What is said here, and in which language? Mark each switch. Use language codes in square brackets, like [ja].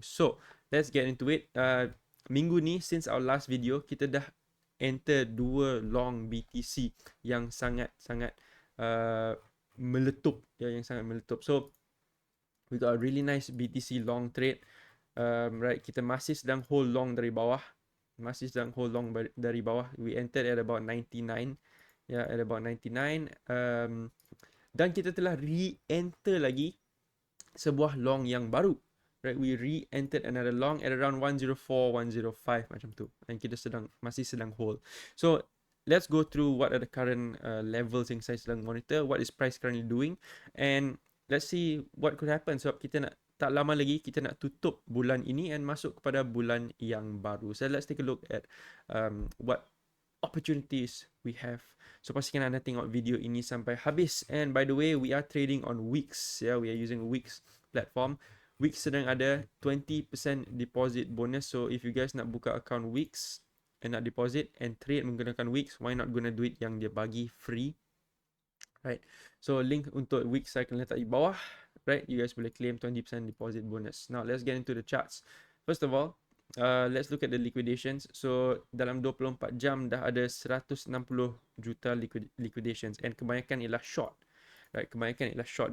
[en] So, let's get into it. [ms] Minggu ni, [en] since our last video, [ms] kita dah enter 2 long BTC yang sangat-sangat meletup. Ya, yang sangat meletup. [en] So, we got a really nice BTC long trade. [ms] Right, kita masih sedang hold long dari bawah. [en] We entered at about 99. Yeah, at about 99. [ms] Dan kita telah re-enter lagi sebuah long yang baru. [en] Right, we re-entered another long at around 104, 105 [ms] macam tu. And kita masih sedang hold. [en] So, let's go through what are the current levels [ms] yang saya sedang monitor, [en] what is price currently doing, and let's see what could happen. [ms] Sebab kita nak, tak lama lagi kita nak tutup bulan ini and masuk kepada bulan yang baru. [en] So let's take a look at what opportunities we have. [ms] So pastikan anda tengok video ini sampai habis. [en] And by the way, we are trading on Wix. Yeah, we are using Wix platform. Wix sedang ada 20% deposit bonus. So if you guys nak buka account Wix and nak deposit and trade menggunakan Wix, why not [ms] guna duit yang dia bagi [en] free? [ms] Right, so link untuk Wix saya akan letak di bawah. [en] Right, you guys boleh claim 20% deposit bonus. Now let's get into the charts. First of all, let's look at the liquidations. [ms] So dalam 24 jam dah ada 160 juta liquidations, and kebanyakan ialah short. Right, kebanyakan ialah short.